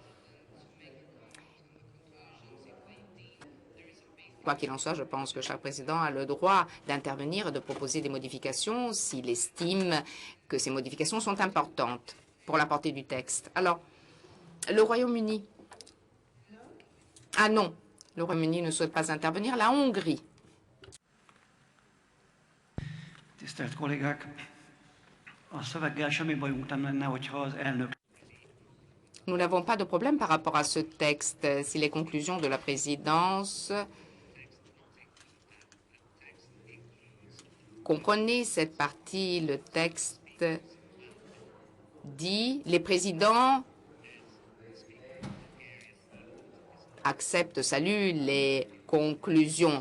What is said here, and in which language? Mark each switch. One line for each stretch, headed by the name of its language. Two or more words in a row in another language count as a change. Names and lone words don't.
French: Quoi qu'il en soit, je pense que chaque président a le droit d'intervenir et de proposer des modifications s'il estime que ces modifications sont importantes pour la portée du texte. Alors, le Royaume-Uni. Ah non, le Royaume-Uni ne souhaite pas intervenir. La Hongrie.
Hungarian: Tisztelt kollégák, a szöveggel semmi bajunk nem lenne, hogyha az elnök.
French: Nous n'avons pas de problème par rapport à ce texte si les conclusions de la présidence comprenez cette partie, le texte dit les présidents acceptent, saluent les conclusions.